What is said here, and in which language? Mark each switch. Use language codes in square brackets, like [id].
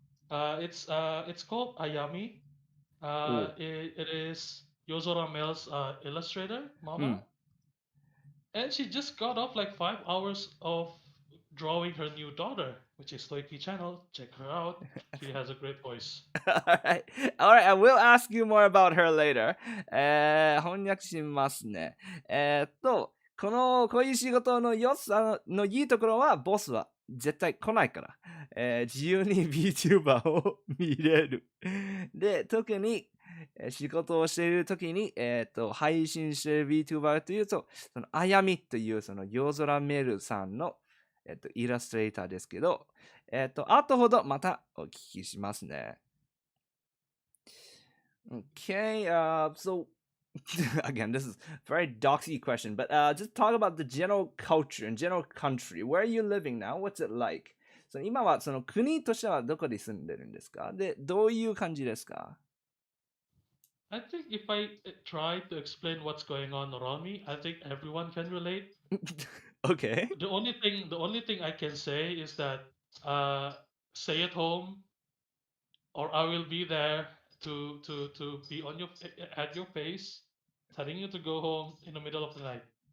[en] It's called Ayami. It is Yozora Mel's illustrator, Mama. And she just got off like 5 hours of drawing her new daughter, which is Toiki channel. Check her out. She has a great voice. Alright. I will ask you more about her later. [ja] 翻訳しますね。こういう仕事の良さのいいところは、ボスは絶対来ないから。自由に VTuber を見れる。で、特に仕事をしているときに、配信している VTuber というと、あやみという夜空メルさんの、イラストレーターですけど、後ほどまたお聞きしますね。 [en] Okay, so again, this is a very doxy question, but just talk about the general culture and general country. Where are you living now? What's it like? [ja] 今は国としてはどこに住んでるんですか？で、どういう感じですか？ [en] I think if I try to explain what's going on around me, I think everyone can relate. Okay. The only thing I can say is that stay at home, or I will be there to be on at your face, telling you to go home in the middle of the night.